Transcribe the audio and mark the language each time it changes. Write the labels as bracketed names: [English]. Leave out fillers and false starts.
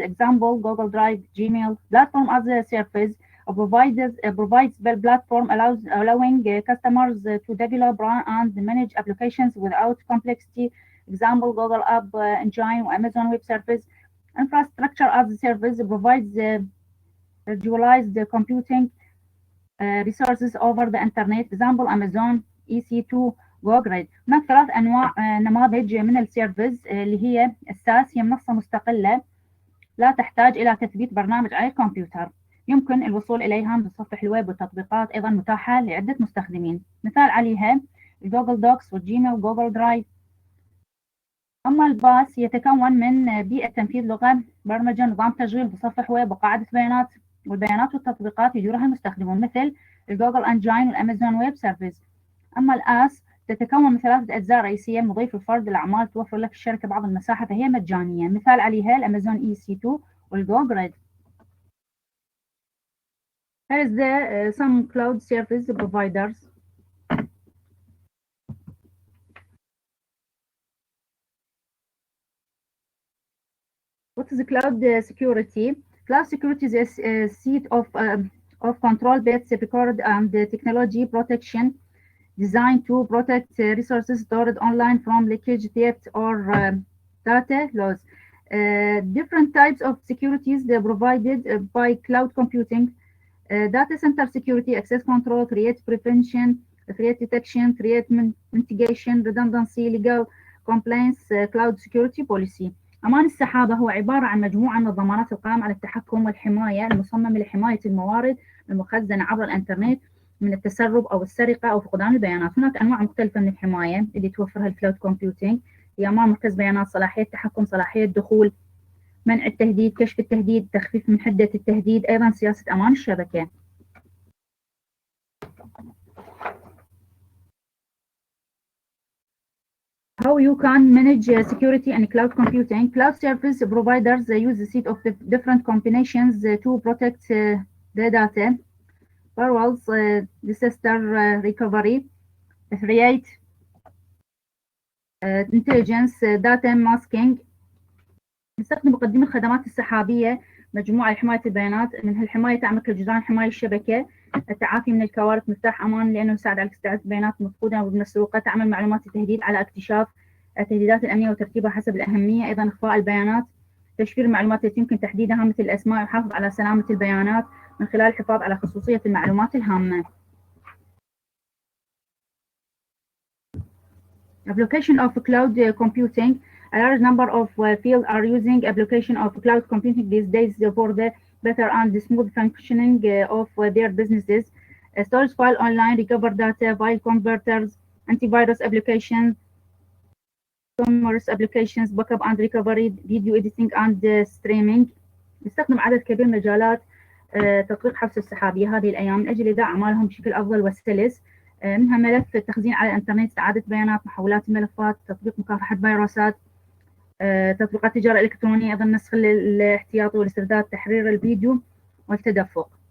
[English] Example: Google Drive, Gmail. Platform as a service provides the platform allowing customers to develop, run, and manage applications without complexity example Google App Engine وأمازون Web Service. Infrastructure as a Service provides virtualized computing resources over the internet. example Amazon EC2 Google. [Arabic] هناك ثلاث أنواع نماذج من السيرفيس اللي هي الساس، هي منصة مستقلة لا تحتاج إلى تثبيت برنامج على الكمبيوتر، يمكن الوصول إليها من صفحة الويب، والتطبيقات أيضا متاحة لعدة مستخدمين. مثال عليها جوجل دوكس والجيميل وجوجل درايف. أما الباس يتكون من بيئة تنفيذ لغة برمجة، نظام تشغيل بصفح ويب وقاعدة بيانات، والبيانات والتطبيقات يديرها المستخدمون مثل الجوجل انجين والامازون ويب سيرفيس. أما الآس تتكون من ثلاثة أجزاء رئيسية، مضيف الفرد الأعمال، توفر لك الشركة بعض المساحة فهي مجانية. مثال عليها الأمازون EC2 والجوجل. [English] Here is the some cloud service providers. What is cloud security? Cloud security is a set of control bits, record and technology protection designed to protect resources stored online from leakage, theft, or data loss. Different types of securities are provided by cloud computing. Data center security, access control, threat prevention, threat detection, threat mitigation, redundancy, legal compliance, cloud security policy. [Arabic] أمان السحابة هو عبارة عن مجموعة من الضمانات القائمة على التحكم والحماية المصممة لحماية الموارد المخزنة عبر الإنترنت من التسرب أو السرقة أو فقدان البيانات. هناك أنواع مختلفة من الحماية اللي توفرها الكلاود كومبيوتينج، هي أمان مركز بيانات، صلاحية تحكم، صلاحية دخول، منع التهديد، كشف التهديد، تخفيف من حدة التهديد، أيضا سياسة أمان الشبكة. [English] How you can manage security and cloud computing. Cloud service providers use a set of different combinations to protect the data. Firewalls, disaster recovery, threat intelligence, data masking. [Arabic] نستخدم مقدمي الخدمات السحابية مجموعة لحماية البيانات، من هالحماية تعمل كجدران حماية الشبكة، التعافي من الكوارث، مفتاح أمان لأنه يساعد على استعادة البيانات المفقودة أو المسروقة، تعمل معلومات التهديد على اكتشاف التهديدات الأمنية وترتيبها حسب الأهمية، أيضا إخفاء البيانات، تشفير المعلومات التي يمكن تحديدها مثل الأسماء، ويحافظ على سلامة البيانات من خلال الحفاظ على خصوصية المعلومات الهامة. [English] Application of cloud computing. A large number of fields are using application of cloud computing these days for the better and smooth functioning of their businesses. Storage file online, recover data, file converters, antivirus applications, commerce applications, backup and recovery, video editing and streaming. [Arabic] يستخدم عدد كبير من مجالات تطبيق حفظ السحابية هذه الأيام من أجل إداء أعمالهم بشكل أفضل وسلس، منها ملف التخزين على الإنترنت، إعادة بيانات، محولات الملفات، تطبيق مكافحة فيروسات، تطبيقات تجارة إلكترونية، أيضا نسخ الاحتياطي والاسترداد، تحرير الفيديو والتدفق.